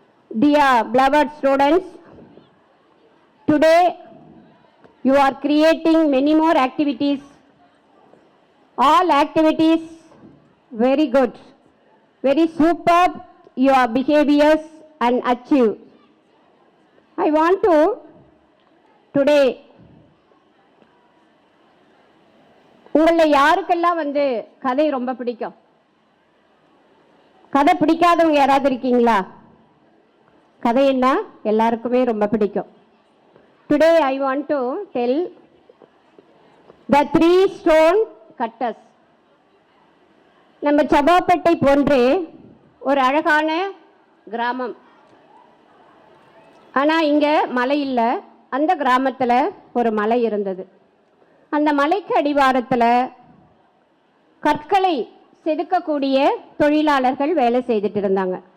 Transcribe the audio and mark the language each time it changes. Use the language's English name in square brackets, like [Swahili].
[English] Dear beloved students, today you are creating many more activities. All activities very good, very superb your behaviors and achieve. I want to today [Tamil] உங்களை யாருக்கெல்லாம் கதை ரொம்ப பிடிக்கும்? கதை பிடிக்காதவங்க யாராவது இருக்கீங்களா? கதைன்னா எல்லாருக்குமே ரொம்ப பிடிக்கும். [English] Today I want to tell the 3 stone cutters. [Tamil] நம்ம சபாப்பேட்டை போன்றே ஒரு அழகான கிராமம். ஆனால் இங்கே மலை இல்லை. அந்த கிராமத்தில் ஒரு மலை இருந்தது. அந்த மலைக்கு அடிவாரத்தில் கற்களை செதுக்கக்கூடிய தொழிலாளர்கள் வேலை செய்துட்டு இருந்தாங்க.